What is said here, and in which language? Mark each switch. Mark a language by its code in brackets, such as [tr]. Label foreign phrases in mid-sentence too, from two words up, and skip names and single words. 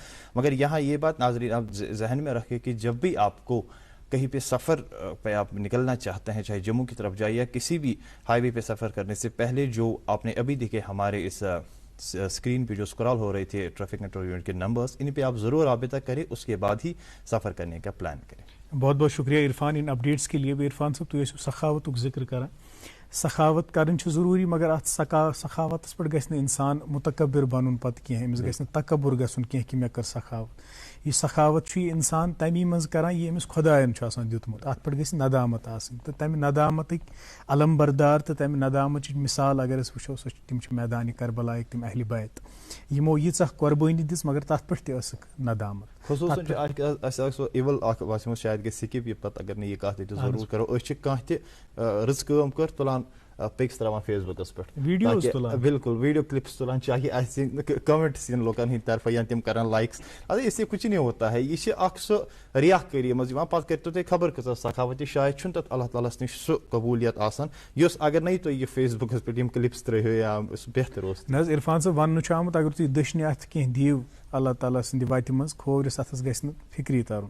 [ur] مگر یہاں یہ بات ناظرین آپ ذہن میں رکھیں کہ جب بھی آپ کو کہیں پہ سفر پہ آپ نکلنا چاہتے ہیں چاہے جموں کی طرف جائے یا کسی بھی ہائی وے پہ سفر کرنے سے پہلے جو آپ نے ابھی دیکھے ہمارے اس اسکرین پہ جو اسکرال ہو رہے تھے [en] traffic network unit [ur] کے نمبرز ان پہ آپ ضرور رابطہ کریں اس کے بعد ہی سفر کرنے کا پلان کریں. بہت بہت شکریہ عرفان ان اپڈیٹس کے لیے. [ks] عرفان صاحب تُہۍ ٲسِو سخاوتُک ذکر کران. سخاوت کرٕنۍ چھِ ضروٗری مگر اَتھ سخاوتَس پٮ۪ٹھ گژھِ نہٕ اِنسان مُتکبر بَنُن پَتہٕ کینٛہہ. أمِس گژھِ نہٕ تکبُر گژھُن کینٛہہ کہِ مےٚ کٔر سخاوت. یہِ سخاوت چھُ یہِ اِنسان تَمی منٛز کران یہِ أمِس خۄدایَن چھُ آسان دیُتمُت. اَتھ پٮ۪ٹھ گژھِ ندامت آسٕنۍ تہٕ تَمہِ ندامتٕکۍ علم بردار تہٕ تَمہِ ندامتٕچ مثال اگر أسۍ وٕچھو سۄ چھِ تِم چھِ میدانِ کربلاہٕکۍ تِم اہلِ بیت یِمو ییٖژاہ قۄربٲنی دِژ مگر تَتھ پٮ۪ٹھ تہِ ٲسٕکھ ندامت. خصوٗصاً چھُ اَسہِ اکھ سُہ اِوٕل اکھ باسیومُت شاید گژھِ سِکِپ یہِ پتہٕ اگر نہٕ یہِ کَتھ ییٚتہِ ضروٗر کرو. أسۍ چھِ کانٛہہ تہِ رٕژ کٲم کٔر تُلان پِکس تراوان فیس بُکس پٮ۪ٹھ بالکل [en] video clips [ks] تُلان چاہے اَسہِ کمنٹس یِن لُکن ہٕنٛدۍ طرفہٕ یا تِم کران لایکس. [ur] اَدٕ اس سے کچھ نہیں ہوتا ہے. [ks] یہِ چھِ اکھ سُہ ریا کٲری منٛز یِوان پتہٕ کٔرۍتو تُہۍ خبر کۭژاہ سخاوت. یہِ شاید چھُنہٕ تتھ اللہ تعالیٰ ہس نِش سُہ قبوٗلیت آسان یُس اگر نَے تُہۍ یہِ فیس بُکس پٮ۪ٹھ یِم کلپس ترٲیہو یا سُہ بہتر اوس. نہ حظ عرفان صٲب وننہٕ چھُ آمُت اگر تُہۍ دٔچھنہِ اَتھٕ کینٛہہ دِیِو اللہ تعالیٰ سٕنٛدِ وَتہِ منٛز کھوورِس اَتھس گژھِ نہٕ فِکری ترُن.